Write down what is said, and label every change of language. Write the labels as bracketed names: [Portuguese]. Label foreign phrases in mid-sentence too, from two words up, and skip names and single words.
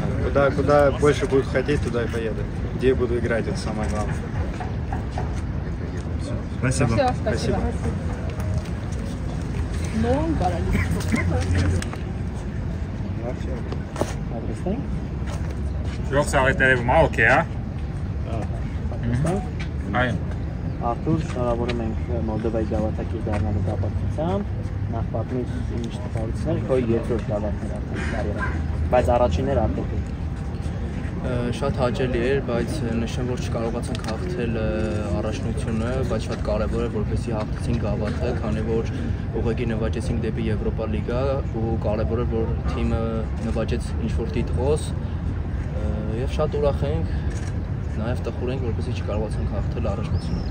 [Russian] Куда больше будут хотеть, туда и поеду. Где я буду играть, это самое главное. Спасибо. Все, спасибо. Yok sağlıkları mı? Okey ha? [Armenian] Այո։ Արթուր, շնորհավորում ենք Մոլդովայի գավաթակիր դառնալու կապակցությամբ։ Նախ պատմիր ինչ տպավորություններ, քո երկրորդ գավաթն էր կարիերան, բայց առաջինները արդեն։ Շատ հաճելի էր, բայց նշեմ, որ չկարողացանք հաղթել առաջնությունը, բայց շատ կարևոր է, որպեսզի հաղթեցինք գավաթը, քանի որ ուղղակի նվաճեցինք դեպի Եվրոպա լիգա ու կարևոր է, որ թիմը նվաճեց ինչ-որ տիտղոս Եվ շատ ուրախ ենք, նաև տխուր ենք, որպեսզի չկարողացանք հաղթել առաջնությունը։